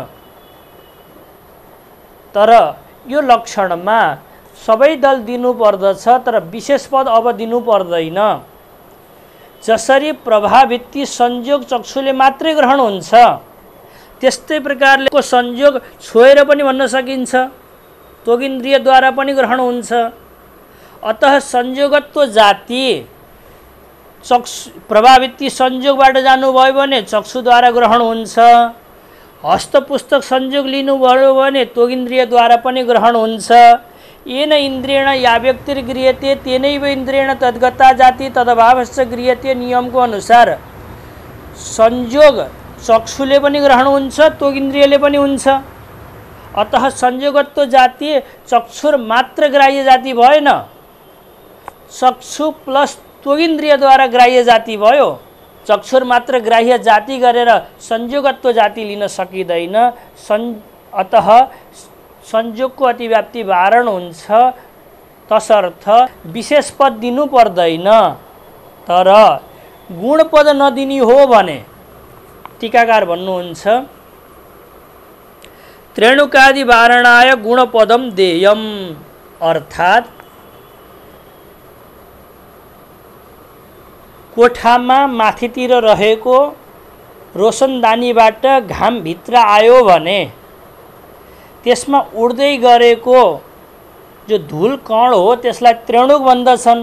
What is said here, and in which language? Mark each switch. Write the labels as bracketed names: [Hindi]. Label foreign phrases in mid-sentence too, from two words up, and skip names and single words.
[Nepali] तर यो लक्षणमा सबै दल दिनु पर्दछ, तर विशेष पद अब दिनु पर्दैन। जसरी प्रभावृत्ति संयोग चक्षुले मात्रै ग्रहण हुन्छ, त्यस्तै प्रकारले को संयोग छोएर पनि भन्न सकिन्छ, त्वगिन्द्रियद्वारा पनि ग्रहण हुन्छ। अतः संयोगत्व जाति चक्षु प्रभावृत्ति संयोगबाट जानुभयो भने चक्षुद्वारा ग्रहण हुन्छ, हस्तपुस्तक संयोग लिनुभयो भने त्वगिन्द्रियद्वारा पनि ग्रहण हुन्छ। [Sanskrit] येन इन्द्रियेण या व्यक्तिर्गृह्यते तेनैव इन्द्रियेण तद्गता जाति तदभावश्च गृह्यते [Nepali] नियमको अनुसार संयोग चक्षुले पनि ग्रहण हुन्छ, त्वगिन्द्रियले पनि हुन्छ। अतः संयोगत्व जाति चक्षुर मात्र ग्राह्य जाति भएन, चक्षु प्लस त्वगिन्द्रियद्वारा ग्राह्य जाति भयो। चक्षुर मात्र ग्राह्य जाति गरेर संयोगत्व जाति लिन सकिँदैन। अतः संयोगको अतिव्याप्ति वारण हुन्छ, तसर्थ विशेष पद दिनु पर्दैन। तर गुण पद नदिनी हो भने टीकाकार भन्नुहुन्छ [Sanskrit] त्रेणुकादि वारणाय गुणपदम देयम, [Nepali] अर्थात् कोठामा माथितिर रहेको रोशनदानीबाट घाम भित्र आयो भने त्यसमा उड्दै गरेको जो धुल कण हो त्यसलाई त्रेणुक भन्दछन्।